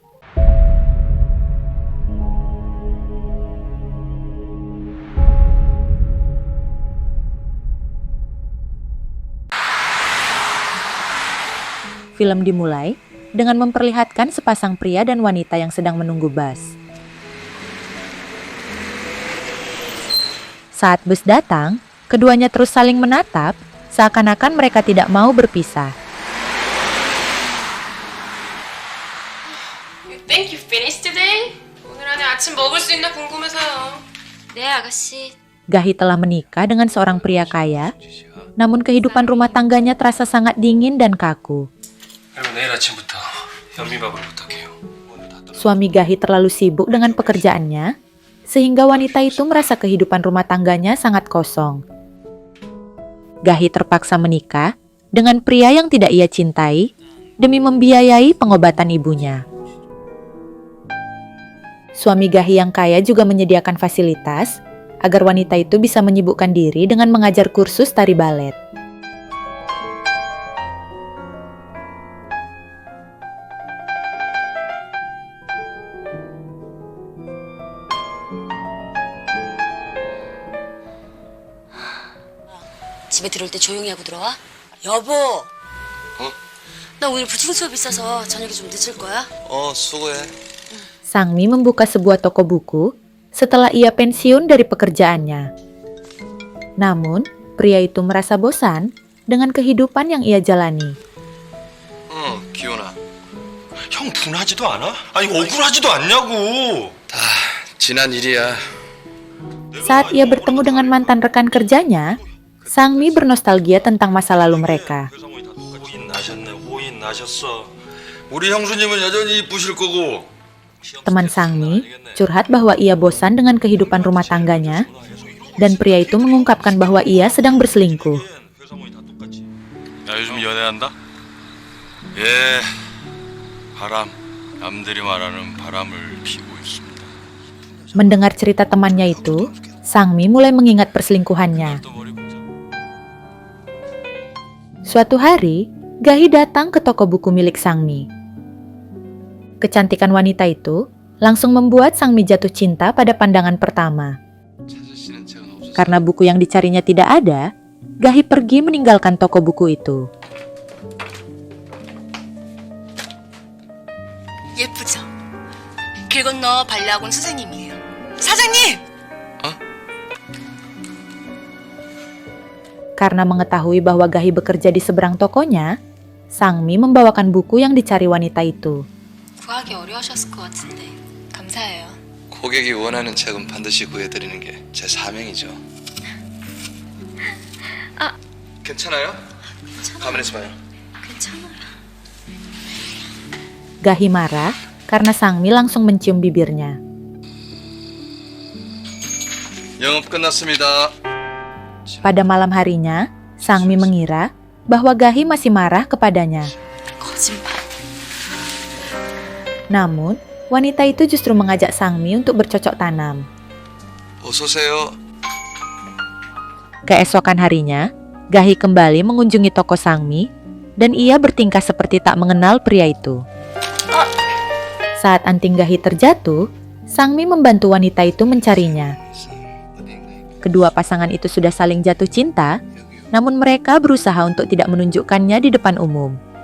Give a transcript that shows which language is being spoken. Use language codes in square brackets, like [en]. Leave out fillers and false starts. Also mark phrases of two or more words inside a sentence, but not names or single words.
[id] Film dimulai dengan memperlihatkan sepasang pria dan wanita yang sedang menunggu bus. Saat bus datang, keduanya terus saling menatap, seakan-akan mereka tidak mau berpisah. [en] You think you finished today? [ko] 오늘 안에 아침 먹을 수 있나 궁금해서요. 네, 아가씨. [id] Gahi telah menikah dengan seorang pria kaya, namun kehidupan rumah tangganya terasa sangat dingin dan kaku. [ko] 그리고 내일 아침부터 현미밥으로 부탁해요. [id] Suami Gahi terlalu sibuk dengan pekerjaannya, sehingga wanita itu merasa kehidupan rumah tangganya sangat kosong. Gahi terpaksa menikah dengan pria yang tidak ia cintai demi membiayai pengobatan ibunya. Suami Gahi yang kaya juga menyediakan fasilitas agar wanita itu bisa menyibukkan diri dengan mengajar kursus tari balet. [ko] 집에 들어올 때 조용히 하고 들어와. 여보. 나 오늘 부팅 수업 있어서 저녁에 좀 늦을 거야. 수고해. [id] Sangmi membuka sebuah toko buku setelah ia pensiun dari pekerjaannya. Namun, pria itu merasa bosan dengan kehidupan yang ia jalani. [ko] 기훈아. 형 분하지도 않아? 아니 억울하지도 않냐고. 다 지난 일이야. [id] Saat ia bertemu dengan mantan rekan kerjanya, Sangmi bernostalgia tentang masa lalu mereka. [ko] 호인 나셨어. 우리 형수님은 여전히 이쁘실 거고. [id] Teman Sangmi curhat bahwa ia bosan dengan kehidupan rumah tangganya, dan pria itu mengungkapkan bahwa ia sedang berselingkuh. [ko] 야 요즘 연애한다? 예. 바람. 남들이 말하는 바람을 피고 있습니다. [id] Mendengar cerita temannya itu, Sangmi mulai mengingat perselingkuhannya. Suatu hari, Gahi datang ke toko buku milik Sangmi. Kecantikan wanita itu langsung membuat Sangmi jatuh cinta pada pandangan pertama. Karena buku yang dicarinya tidak ada, Gahi pergi meninggalkan toko buku itu. [ko] 예쁘죠? 길 건너 발레학원 선생님이에요. 사장님! [id] Karena mengetahui bahwa Gahi bekerja di seberang tokonya, Sangmi membawakan buku yang dicari wanita itu. [ko] 구하기 어려우셨을 것 같은데 감사해요. 고객이 원하는 책은 반드시 구해드리는 게 제 사명이죠. 괜찮아요? 가만히 있어봐요. 괜찮아요. [id] Gahi marah karena Sangmi langsung mencium bibirnya. [ko] 영업 끝났습니다. [id] Pada malam harinya, Sangmi mengira bahwa Gahi masih marah kepadanya. [ko] 거짓말. [id] Namun, wanita itu justru mengajak Sangmi untuk bercocok tanam. [ko] 어서 오세요. [id] Keesokan harinya, Gahi kembali mengunjungi toko Sangmi dan ia bertingkah seperti tak mengenal pria itu. Saat anting Gahi terjatuh, Sangmi membantu wanita itu mencarinya. Kedua pasangan itu sudah saling jatuh cinta, namun mereka berusaha untuk tidak menunjukkannya di depan umum.